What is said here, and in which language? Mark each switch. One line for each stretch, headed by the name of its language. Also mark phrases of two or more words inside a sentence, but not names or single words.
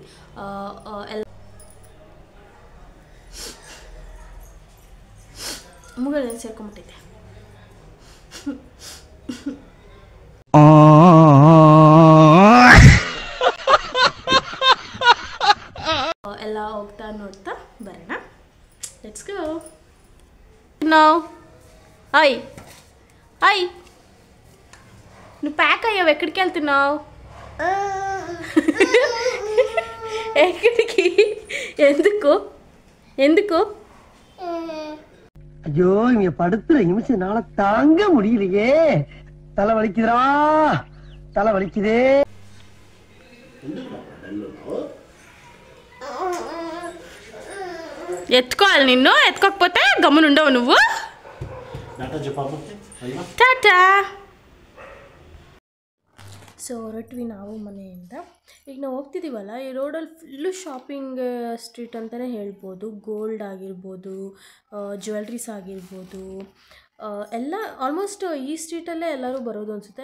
Kannada: ಎಲ್ಲ ಮುಗಲೇನು ಸೇರ್ಕೊಂಬಿಟ್ಟೈತೆ. ಎಲ್ಲ ಹೋಗ್ತಾ ನೋಡ್ತಾ ಬರೋಣ.
English: Let's go.
Telugu: ನಾವು హాయ్ నువ్వు ప్యాక్ అయ్యావు, ఎక్కడికి వెళ్తున్నావు? ఎక్కడికి? ఎందుకు ఎందుకు?
Tamil: ஐயோ, இங்க படுத்துற நிமிஷம் நாள தாங்க முடியலையே. தலை வலிக்குதுடா, தலை வலிக்குதே.
Telugu: ఎత్తుకోవాలి నిన్ను, ఎత్తుకోకపోతే గమ్మునుండవు నువ్వు.
Kannada: ಟಾಟಾ. ಸೊ ಹೊರಟ್ವಿ ನಾವು ಮನೆಯಿಂದ. ಈಗ ನಾವು ಹೋಗ್ತಿದ್ದೀವಲ್ಲ, ಈ ರೋಡಲ್ಲಿ
English: full shopping street
Kannada: ಅಂತಲೇ ಹೇಳ್ಬೋದು. ಗೋಲ್ಡ್ ಆಗಿರ್ಬೋದು, ಜ್ಯುವೆಲ್ರೀಸ್ ಆಗಿರ್ಬೋದು, ಎಲ್ಲ ಆಲ್ಮೋಸ್ಟ್ ಈ ಸ್ಟ್ರೀಟಲ್ಲೇ ಎಲ್ಲರೂ ಬರೋದು ಅನಿಸುತ್ತೆ.